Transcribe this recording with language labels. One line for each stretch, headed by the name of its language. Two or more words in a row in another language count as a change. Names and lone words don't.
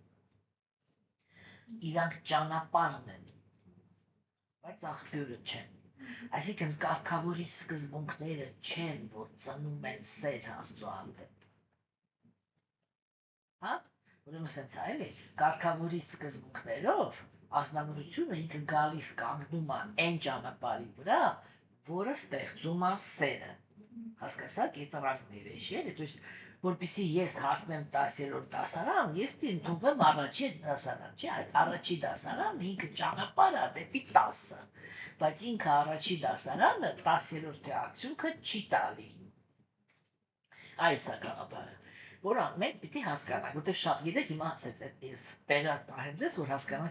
Armenian: Իրանք ճանապարհն են, բայց աղբյուրը չեն։ Այսինքն կարգավորիչ սկզբունքները չեն, որ ծնում են սեր Աստծո հանդեպ։ Հա? Ուրեմն սենց է, էլի, կարգավորիչ սկզբունքներով ազնվորությունը ինքը գալիս կանգնում է այն ճանապարհի վրա, որը ստեղծում է սերը։ Հասկացաք,
Russian: это разные вещи,
Armenian: էլի,
Russian: то есть
Armenian: որպեսզի ես հասնեմ 10-րդ դասարան, ես պիտի ընդունվեմ առաջին դասարան, չէ՞, այդ առաջի դասարանն ինքը ճանապարհ է դեպի 10-ը, բայց ինքը առաջի դասարանը 10-րդի արդյունքը չի տալի։ Այս է գաղափարը, որը մենք պիտի հասկանանք, որտեղ շատ գիտեք, հիմա ասեց այս տեղը պահեմ ձեզ, որ հասկանանք